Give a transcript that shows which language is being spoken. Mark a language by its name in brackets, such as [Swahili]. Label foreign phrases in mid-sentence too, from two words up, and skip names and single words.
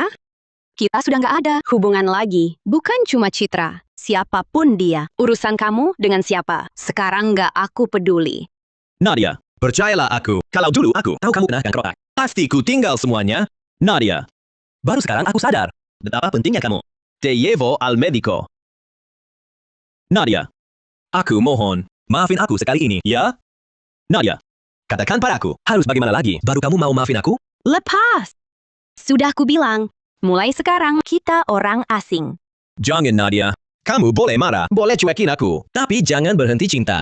[Indonesian] Kita sudah nggak ada hubungan lagi. Bukan cuma Citra. Siapapun dia. Urusan kamu dengan siapa. Sekarang nggak aku peduli. Nadia, percayalah aku. Kalau dulu aku tahu kamu kena kanker otak, pasti ku tinggal semuanya. Nadia, baru sekarang aku sadar betapa pentingnya kamu. [Spanish] Te llevo al médico. [Indonesian] Nadia, aku mohon, maafin aku sekali ini, ya? Nadia, katakan padaku, harus bagaimana lagi baru kamu mau maafin aku? Lepas! Sudah aku bilang, mulai sekarang kita orang asing. Jangan Nadia, kamu boleh marah, boleh cuekin aku, tapi jangan berhenti cinta.